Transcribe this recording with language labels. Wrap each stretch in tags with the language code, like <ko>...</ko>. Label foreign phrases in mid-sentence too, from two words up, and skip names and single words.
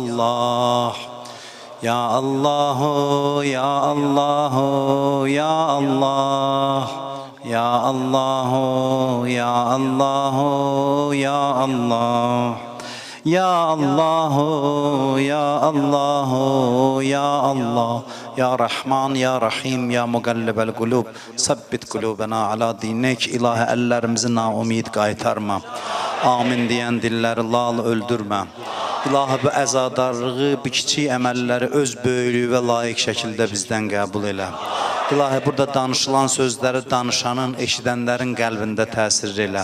<ar>الله يا الله يا الله يا الله يا الله يا الله يا الله يا الله يا الله يا الله يا رحمن يا رحيم يا مقلب القلوب ثبت قلوبنا على دينك.</ar> <az>İlahi əllərimizi naumid qaytarma. Amin deyən dilləri lal öldürmə. İlahi bu əzadarlığı, bu kiçik əməlləri öz böyüklüyü və layiq şəkildə bizdən qəbul elə. İlahi burada danışılan sözləri danışanın, eşidənlərin qəlbində təsir elə.</az>